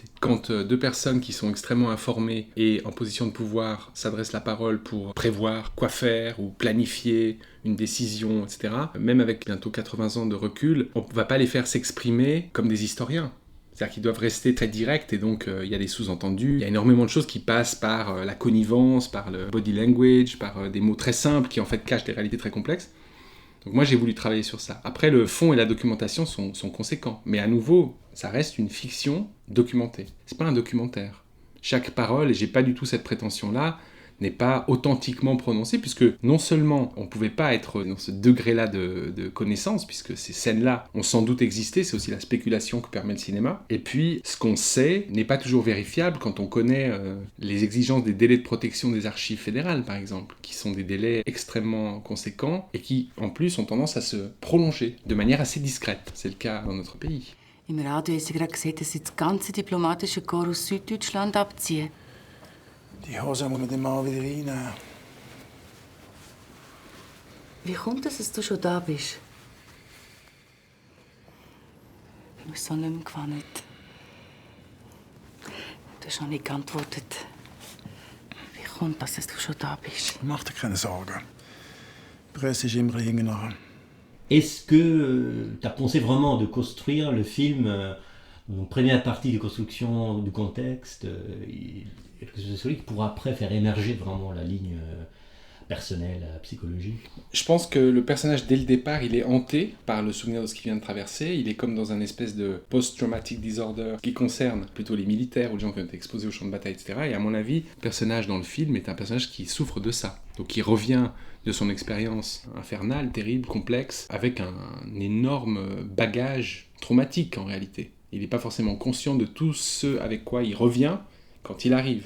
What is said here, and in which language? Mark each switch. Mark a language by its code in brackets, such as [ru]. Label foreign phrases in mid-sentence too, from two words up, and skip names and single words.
[fr] Quand deux personnes qui sont extrêmement informées et en position de pouvoir s'adressent la parole pour prévoir quoi faire ou planifier une décision, etc., même avec bientôt 80 ans de recul, on ne va pas les faire s'exprimer comme des historiens. C'est-à-dire qu'ils doivent rester très directs et donc il y a des sous-entendus. Il y a énormément de choses qui passent par la connivence, par le [en] body language, [fr] par des mots très simples qui en fait cachent des réalités très complexes. Donc moi j'ai voulu travailler sur ça. Après le fond et la documentation sont conséquents. Mais à nouveau, ça reste une fiction documentée. C'est pas un documentaire. Chaque parole, et j'ai pas du tout cette prétention-là, n'est pas authentiquement prononcée, puisque non seulement on ne pouvait pas être dans ce degré-là de connaissance, puisque ces scènes-là ont sans doute existé, c'est aussi la spéculation que permet le cinéma, et puis ce qu'on sait n'est pas toujours vérifiable quand on connaît les exigences des délais de protection des archives fédérales, par exemple, qui sont des délais extrêmement conséquents, et qui, en plus, ont tendance à se prolonger de manière assez discrète. C'est le cas dans notre pays. [de] Im Radio haben Sie gerade gesagt, dass Sie das ganze diplomatische Korps aus Süddeutschland abziehen. Die Hose muss man dann mal wieder reinnehmen. Wie kommt es, dass du schon da bist? Ich bin mir so nicht mehr gewohnt. Du hast noch nicht geantwortet. Wie kommt es, dass du schon da bist? Mach dir keine Sorgen. Die Presse ist immer hinten nach. [fr] Est-ce que tu as pensé vraiment de construire le film, une première partie de construction du contexte, quelque chose de solide, pour après faire émerger vraiment la ligne personnelle, psychologique? Je pense que le personnage, dès le départ, il est hanté par le souvenir de ce qu'il vient de traverser. Il est comme dans un espèce de [en] post-traumatic disorder [fr] qui concerne plutôt les militaires ou les gens qui ont été exposés au champ de bataille, etc. Et à mon avis, le personnage dans le film est un personnage qui souffre de ça. Donc il revient de son expérience infernale, terrible, complexe, avec un énorme bagage traumatique en réalité. Il n'est pas forcément conscient de tout ce avec quoi il revient quand il arrive.